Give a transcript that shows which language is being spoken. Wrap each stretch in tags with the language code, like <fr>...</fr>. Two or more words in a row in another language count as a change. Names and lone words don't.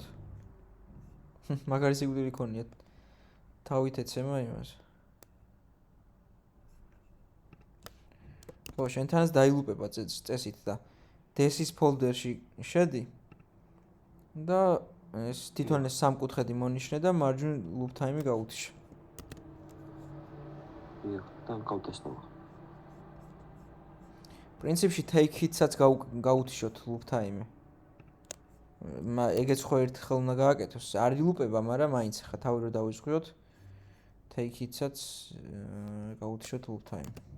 <ka>მაგარი სიგვდილი ქონია. თავით ეცემა იმას. ხო, შენთანაც დაილუპება წესით და DS-ის ფოლდერში შედი. და ეს თვითონ ეს სამკუთხედი მონიშნე და</ka> <en>margin loop time-</en> <ka>ი გაუთიშე. და გავტესტო. პრინციპში</ka> <en>take hit-</en> <ka>საც გაუთიშოთ</ka> <en>loop time-</en> <ka>ი. ეგეც ხო ერთხელ უნდა გააკეთოს. არ ილუპება, მაგრამ მაინც ხა თავი რო დავიწყოთ</ka> <en>take hit-</en> <ka>საც გაუთიშოთ</ka> <en>loop time.</en>